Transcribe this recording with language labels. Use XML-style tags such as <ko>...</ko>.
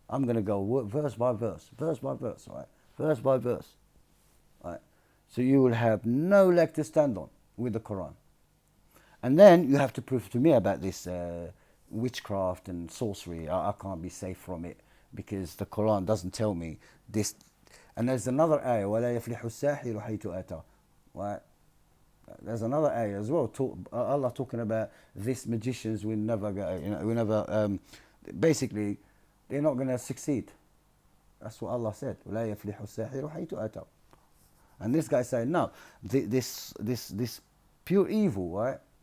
<en>I'm going to go verse by verse, all right? Verse by verse, all right? So you will have no leg to stand on with the Quran. And then you have to prove to me about this witchcraft and sorcery. I can't be safe from it because the Quran doesn't tell me this. And there's another ayah,</en> <ar>وَلَا يَفْلِحُ السَّاحِرُ حَيْثُ أَتَى.</ar> <en>Right? There's another ayah as well. Allah talking about these magicians will never go. Basically, they're not going to succeed. That's what Allah said.</en> <ar>وَلَا يَفْلِحُ السَّاحِرُ حَيْثُ أَتَى.</ar> <en>And this guy saying, no, this pure evil, right?</en>